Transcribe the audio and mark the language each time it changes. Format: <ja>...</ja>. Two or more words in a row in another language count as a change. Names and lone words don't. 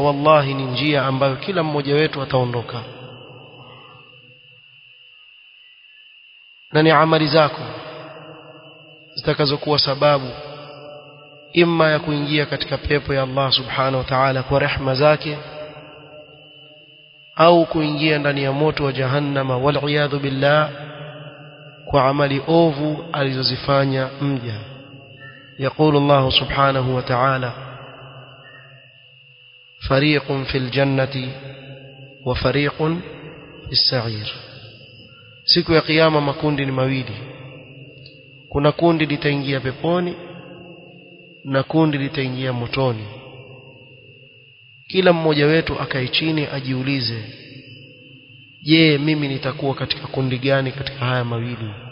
<sw>Wallahi ni njia ambayo kila mmoja wetu ataondoka, na ni amali zako zitakazokuwa sababu imma ya kuingia katika pepo ya Allah</sw> <ar>سبحانه وتعالى</ar> <sw>kwa rehema zake, au kuingia ndani ya moto wa jahannama</sw> <ar>وال بالله</ar> <sw>kwa amali ovu alizozifanya mja.</sw> <ar>يقول الله سبحانه وتعالى فريق في الجنة وفريق في السعير.</ar> <sw>siku ya kiyama makundi ni mawili, kuna kundi litaingia peponi na kundi litaingia motoni. Kila mmoja wetu akae chini ajiulize, je, mimi nitakuwa katika kundi gani katika haya mawili?</sw>